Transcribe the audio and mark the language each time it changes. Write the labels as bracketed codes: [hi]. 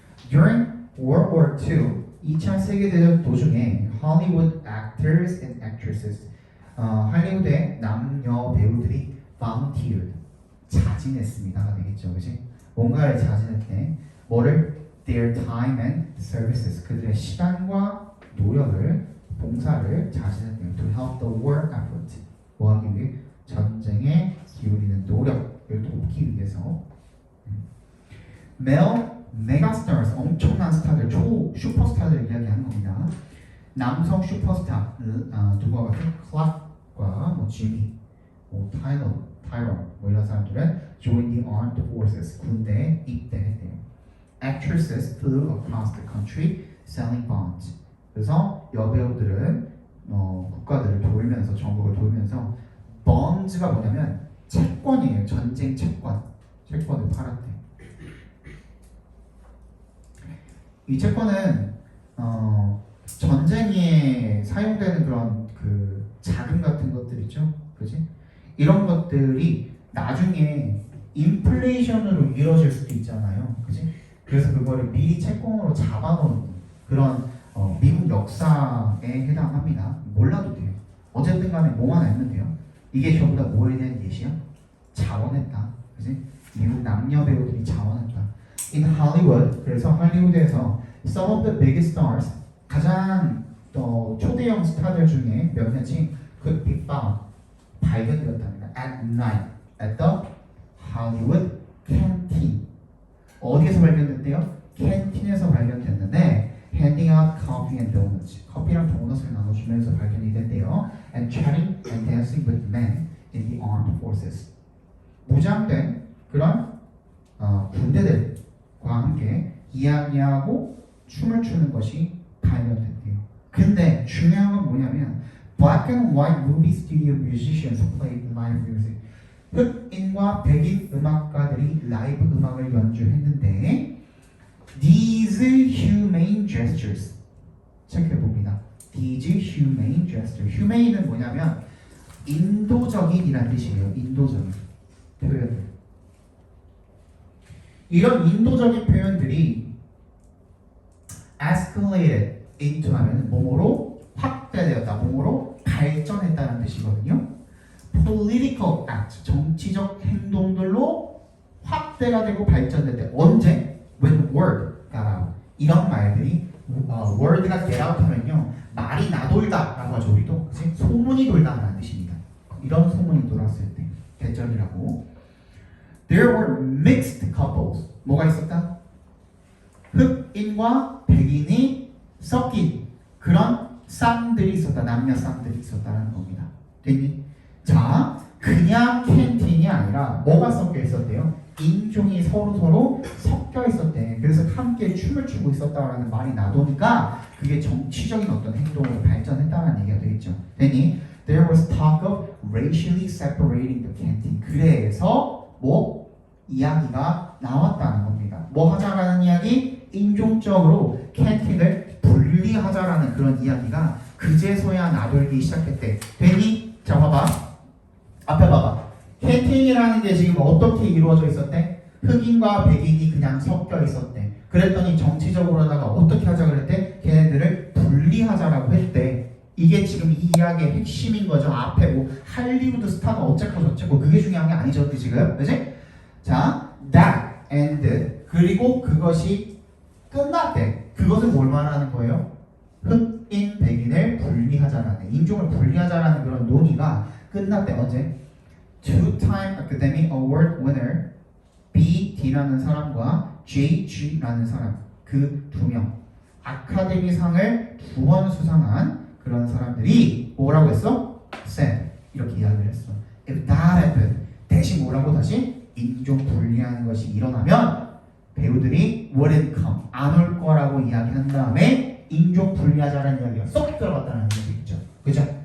[en] During World War II, [ko] 2차 세계대전 도중에 [en] Hollywood actors and actresses, [ko] 할리우드의 남녀 배우들이 [en] volunteered, [ko] 자진했습니다가 되겠죠, 그렇지? 뭔가를 자진했대. 뭐를? [en] Their time and services, [ko] 그들의 시간과 노력을, 봉사를 자진했대요. [en] To help the war effort, [ko] 뭐하기 위해? 전쟁에 기울이는 노력을 돕기 위해서. Male 메가스타즈, 엄청난 스타들, 슈퍼스타들을 이야기하는 겁니다. 남성 슈퍼스타, 누구와 같은? 클락과 뭐 지미, 뭐 타이런, 뭐 이런 사람들은 [en] join the armed forces, [ko] 군대에 입대했대요. [en] Actresses flew across the country selling bonds. [ko] 그래서 여배우들은 국가들을 돌면서, 전국을 돌면서 bonds가 뭐냐면 채권이에요. 전쟁 채권을 팔았대. 이 채권은 전쟁에 사용되는 그런 그 자금 같은 것들 있죠, 그지? 이런 것들이 나중에 인플레이션으로 이루어질 수도 있잖아요, 그지? 그래서 그거를 미리 채권으로 잡아놓은 그런 미국 역사에 해당합니다. 몰라도 돼요. 어쨌든 간에 뭐만 알면 돼요. 이게 전부 다 뭐에 대한 예시야? 자원했다, 그지? 미국 남녀 배우들이 자원했다. [en] In Hollywood, [ko] 그래서 할리우드에서 [en] some of the biggest stars, [ko] 가장 초대형 스타들 중에 몇몇이 [en] could be found, [ko] 발견되었답니다. [en] At night, at the Hollywood canteen. [ko] 어디에서 발견됐대요? 캔틴에서 발견됐는데 [en] handing out coffee and donuts, [ko] 커피랑 도넛을 나눠주면서 발견이 됐대요. [en] And chatting and dancing with men in the armed forces. [ko] 무장된 그런 군대들과 함께 이야기하고 춤을 추는 것이 발견됐대요. 근데 중요한 건 뭐냐면 [en] Black and white movie studio musicians played live music. [ko] 흑인과 백인 음악가들이 라이브 음악을 연주했는데 [en] These humane gestures, [ko] 체크해봅니다. [en] These humane gestures. [ko] humane은 뭐냐면 인도적인이란 뜻이에요. 인도적인 표현들. 이런 인도적인 표현들이 [en] escalated into [ko] 하면 몸으로 확대되었다, 몸으로 발전했다는 뜻이거든요. [en] political act, [ko] 정치적 행동들로 확대가 되고 발전될 때 언제? [en] when word got out. [ko] 이런 말들이 word가 [en] get out [ko] 하면요 말이 나돌다 라고 하죠. 우리도 그치? 소문이 돌다 라는 뜻입니다. 이런 소문이 돌았을 때 대전이라고. [en] There were mixed couples. [ko] 뭐가 있었다? 흑인과 백인이 섞인 그런 쌍들이 있었다. 남녀 쌍들이 있었다는 겁니다. 됐니? 자, 그냥 캔틴이 아니라 뭐가 섞여 있었대요? 인종이 서로 섞여 있었대. 그래서 함께 춤을 추고 있었다라는 말이 나도니까 그게 정치적인 어떤 행동으로 발전했다는 얘기가 되겠죠. 됐니? [en] There was talk of racially separating the canteen. [ko] 그래서 뭐 이야기가 나왔다는 겁니다. 뭐 하자라는 이야기? 인종적으로 캔틴을 분리하자라는 그런 이야기가 그제서야 나돌기 시작했대. 됐니? 자, 봐봐. 앞에 봐봐. 캔틴이라는 게 지금 어떻게 이루어져 있었대? 흑인과 백인이 그냥 섞여 있었대. 그랬더니 정치적으로다가 어떻게 하자 그랬대? 걔네들을 분리하자라고 했대. 이게 지금 이 이야기의 핵심인 거죠. 앞에 뭐 할리우드 스타가 어쨌고 저쨌고 그게 중요한 게 아니죠, 지금, 그렇지? 자, [en] that and [ko] 그리고 그것이 끝났대. 그것은 뭘 말하는 거예요? 흑인, 백인을 분리하자라는, 인종을 분리하자라는 그런 논의가 끝났대. 언제? [en] Two-time Academy Award winner [ko] BD라는 사람과 JG라는 사람, 그 2명 아카데미상을 2번 수상한 그런 사람들이 뭐라고 했어? [en] said [ko] 이렇게 이야기를 했어. [en] If that happened [ko] 대신 뭐라고 다시 인종 분리하는 것이 일어나면 배우들이 [en] wouldn't come [ko] 안 올 거라고 이야기한 다음에 인종 분리하자라는 이야기가 쏙 들어갔다는 얘기죠. 그죠?